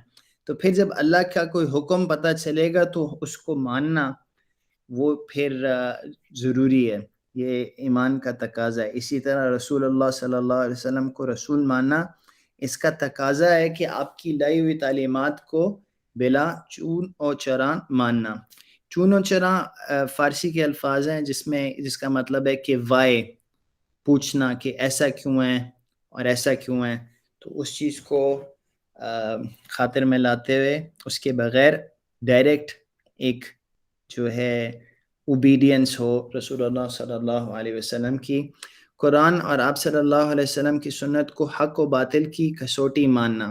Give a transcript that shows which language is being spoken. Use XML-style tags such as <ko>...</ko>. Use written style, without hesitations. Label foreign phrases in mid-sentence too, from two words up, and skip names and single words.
<ur>تو پھر جب اللہ کا کوئی حکم پتہ چلے گا تو اس کو ماننا وہ پھر ضروری ہے، یہ ایمان کا تقاضا ہے. اسی طرح رسول اللہ</ur> <ar>صلی اللہ علیہ وسلم</ar> <ur>کو رسول ماننا اس کا تقاضا ہے کہ آپ کی لائی ہوئی تعلیمات کو بلا</ur> <fa>چون و چرا</fa> <ur>ماننا.</ur> <fa>چون و چرا</fa> <ur>فارسی کے الفاظ ہیں جس کا مطلب ہے کہ وائے، پوچھنا کہ ایسا کیوں ہے اور ایسا کیوں ہے. تو اس چیز کو خاطر میں لاتے ہوئے اس کے بغیر ڈائریکٹ ایک جو ہے اوبیڈینس ہو رسول اللہ</ur> <ar>صلی اللہ علیہ وسلم</ar> <ur>کی، قرآن اور آپ</ur> <ar>صلی اللہ علیہ وسلم</ar> <ur>کی سنت کو حق و باطل کی کسوٹی ماننا.</ur>